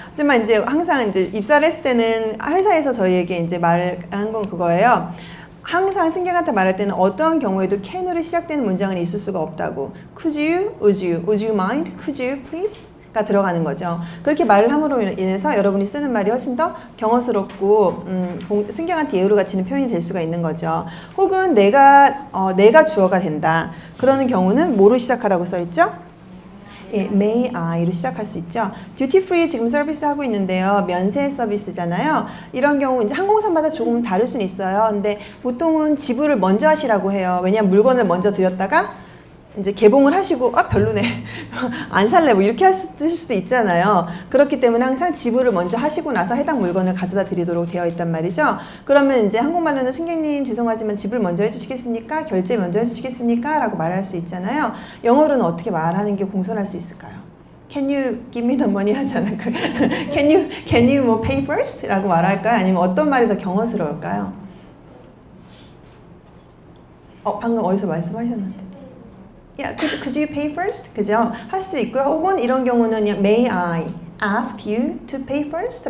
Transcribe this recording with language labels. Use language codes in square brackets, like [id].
[ko] 하지만 이제 항상 이제 입사를 했을 때는 회사에서 저희에게 이제 말한 건 그거예요. 항상 승객한테 말할 때는 어떠한 경우에도 can으로 시작되는 문장은 있을 수가 없다고. [en] Could you, would you mind, could you please? [ko] 가 들어가는 거죠. 그렇게 말을 함으로 인해서 여러분이 쓰는 말이 훨씬 더 경어스럽고 승객한테 예우를 갖추는 표현이 될 수가 있는 거죠. 혹은 내가 주어가 된다. 그러는 경우는 뭐로 시작하라고 써있죠? 예, [en] may I [ko] 로 시작할 수 있죠. 듀티 프리 지금 서비스 하고 있는데요. 면세 서비스잖아요. 이런 경우 이제 항공사마다 조금 다를 수는 있어요. 근데 보통은 지불을 먼저 하시라고 해요. 왜냐하면 물건을 먼저 드렸다가 이제 개봉을 하시고 별로네 안 살래 뭐 이렇게 하실 수도 있잖아요. 그렇기 때문에 항상 지불을 먼저 하시고 나서 해당 물건을 가져다 드리도록 되어 있단 말이죠. 그러면 이제 한국말로는 승객님 죄송하지만 지불 먼저 해주시겠습니까? 결제 먼저 해주시겠습니까? 라고 말할 수 있잖아요. 영어로는 어떻게 말하는 게 공손할 수 있을까요? [en] Can you give me the money [ko] 하지 않을까요? [en] Can you 뭐 pay first? [ko] 라고 말할까요? 아니면 어떤 말이 더 경어스러울까요? 방금 어디서 말씀하셨는데 [en] Yeah, could you pay first? [ko] 그죠? 할 수 있고요. 혹은 이런 경우는 [en] May I ask you to pay first?